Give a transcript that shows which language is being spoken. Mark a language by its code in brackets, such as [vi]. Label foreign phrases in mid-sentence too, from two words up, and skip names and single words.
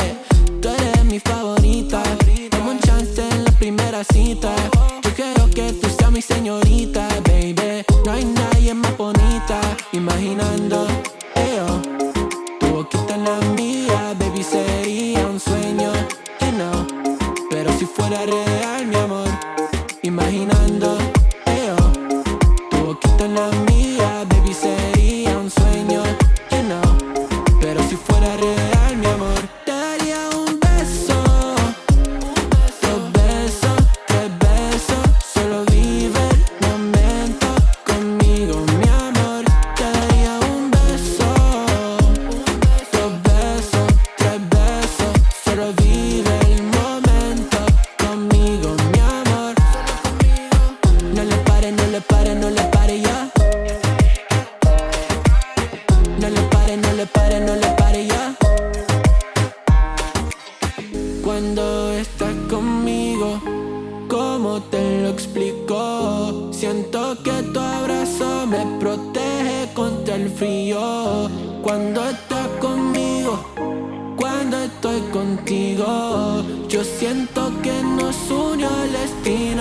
[es] Tú eres mi favorita, dame un chance en la primera cita. Yo quiero que tú seas mi señorita, baby. No hay nadie más bonita. Imaginando, tu boquita en la mía, baby, sería un sueño, [en] you know. [es] Pero si fuera real, mi amor. Imaginando, tu boquita en la mía, baby, sería un sueño, [en] you know. [es] Pero si fuera real, mi amor, te daría un beso. Dos besos, tres besos, solo vive el momento conmigo, mi amor. Te daría un beso. Dos besos, tres besos, solo vive el momento conmigo, mi amor. No le pare, no le pare, no le pare ya. No le pare, no le pare, no le pare ya. Cuando estás conmigo, ¿cómo te lo explico? Siento que tu abrazo me protege contra el frío. Cuando estás conmigo, cuando estoy contigo, yo siento que nos unió el destino.